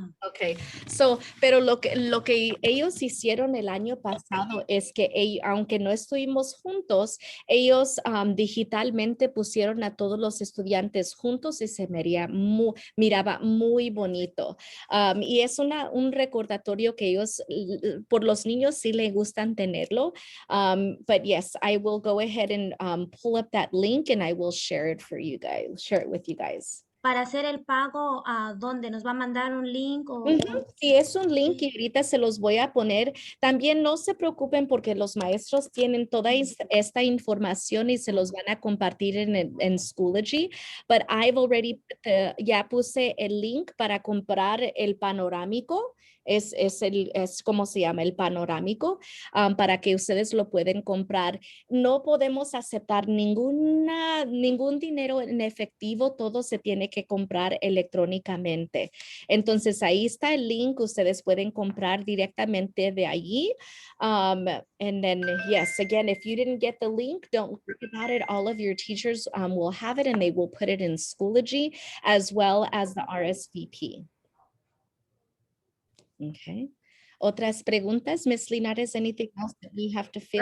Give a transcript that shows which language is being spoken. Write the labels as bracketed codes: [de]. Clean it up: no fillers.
[es] Okay, so, pero lo que ellos hicieron el año pasado es que aunque no estuvimos juntos, ellos digitalmente pusieron a todos los estudiantes juntos y se miraba muy bonito. Y es un recordatorio que ellos, por los niños sí les gustan tenerlo. [en] But yes, I will go ahead and pull up that link and I will share it with you guys. [es] Para hacer el pago, ¿a dónde? ¿Nos va a mandar un link? Sí, es un link y ahorita se los voy a poner. También no se preocupen porque los maestros tienen toda esta información y se los van a compartir en Schoology. [en] But I've already, [es] ya puse el link para comprar el panorámico. Es como se llama el panorámico para que ustedes lo pueden comprar. No podemos aceptar ningún dinero en efectivo, todo se tiene que comprar electrónicamente. Entonces ahí está el link, ustedes pueden comprar directamente de allí. [en] And then yes, again, if you didn't get the link, don't worry about it. All of your teachers will have it and they will put it in Schoology as well as the RSVP. Okay. [es] Otras preguntas, [en] Ms. Linares, anything else that we have to fill?